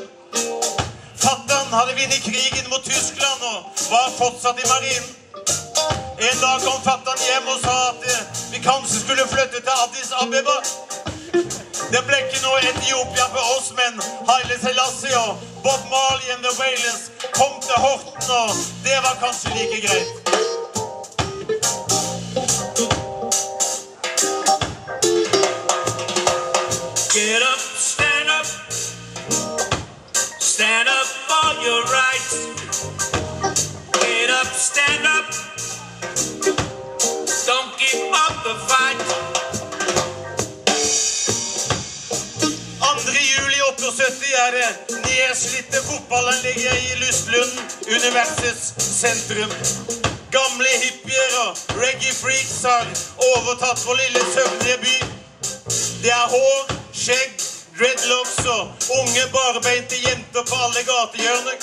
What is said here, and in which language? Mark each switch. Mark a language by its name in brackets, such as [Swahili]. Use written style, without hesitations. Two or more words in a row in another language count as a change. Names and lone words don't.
[Norwegian] Fatteren hadde vunnet krigen mot Tyskland og var fortsatt i marinen. En dag kom fatteren hjem og sa at vi kanskje skulle flytte til Addis Abeba. Det ble ikke noe Etiopia for oss, men Haile Selassie og Bob Marley and the Wailers kom til Horten, og det var kanskje like greit. [English] Get up, stand up. Stand up for your rights. Get up, stand up. Don't give up the fight. [Norwegian] 2. juli 78 er det nedslitte fotballanlegget i Lystlunden, universets sentrum. Gamle hippier og reggae-freaks har overtatt vår lille søvnige by. Det er hår, skjegg, dreadlocks og unge barbeinte jenter på alle gatehjørner.